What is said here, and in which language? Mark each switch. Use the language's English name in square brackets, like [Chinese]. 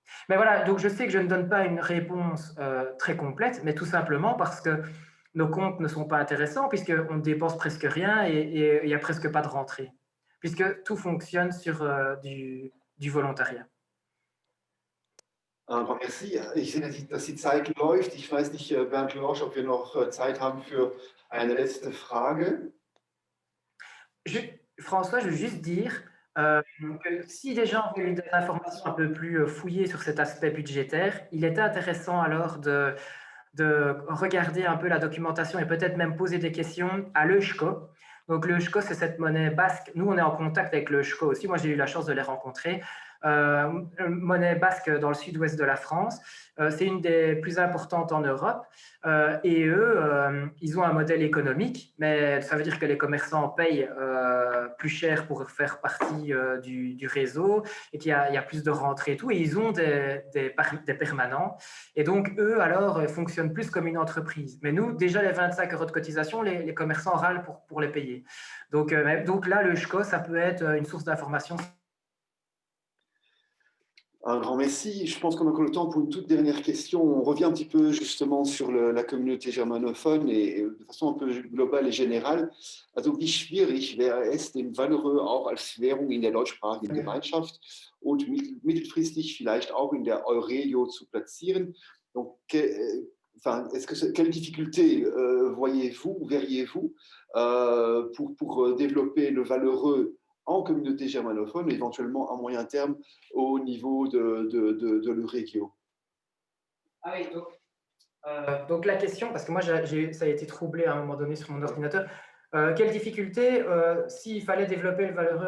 [French] Mais voilà, donc je sais que je ne donne pas une réponse très complète, mais tout simplement parce que nos comptes ne sont pas intéressants puisqu'on ne dépense presque rien et il n'y a presque pas de rentrée, puisque tout fonctionne sur du volontariat. Merci. [German] Ich sehe, dass die Zeit läuft. Ich weiß nicht, Bernd Lorsch, ob wir noch Zeit haben für eine letzte Frage. [French] François, je veux juste dire que si les gens veulent des informations un peu plus fouillées sur cet aspect budgétaire, il est intéressant alors de regarder un peu la documentation et peut-être même poser des questions à l'EUSCO. Donc l'EUSCO, c'est cette monnaie basque. Nous, on est en contact avec l'EUSCO aussi. Moi, j'ai eu la chance de les rencontrer. Monnaie basque dans le sud-ouest de la France. C'est une des plus importantes en Europe. Et eux, ils ont un modèle économique, mais ça veut dire que les commerçants payent plus cher pour faire partie du réseau et qu'il y a plus de rentrées et tout. Et ils ont des permanents. Et donc, eux, alors, fonctionnent plus comme une entreprise. Mais nous, déjà, les 25 € de cotisation, les commerçants râlent pour les payer. Donc là, le SCO, ça peut être une source d'information. Un grand merci. Je pense qu'on a encore le temps pour une toute dernière question. On revient un petit peu justement sur la communauté germanophone et de façon un peu globale et générale. [German] Also wie schwierig wäre es, den Valeureux auch als Währung in der deutschsprachigen Gemeinschaft und mittelfristig vielleicht auch in der Eurelio zu platzieren? [French] Donc, quelle difficulté verriez-vous pour développer le valeureux en communauté germanophone, éventuellement à moyen terme au niveau de l'Euregio? Ah oui, donc la question, parce que moi ça a été troublé à un moment donné sur mon ordinateur, quelle difficulté s'il fallait développer le valeureux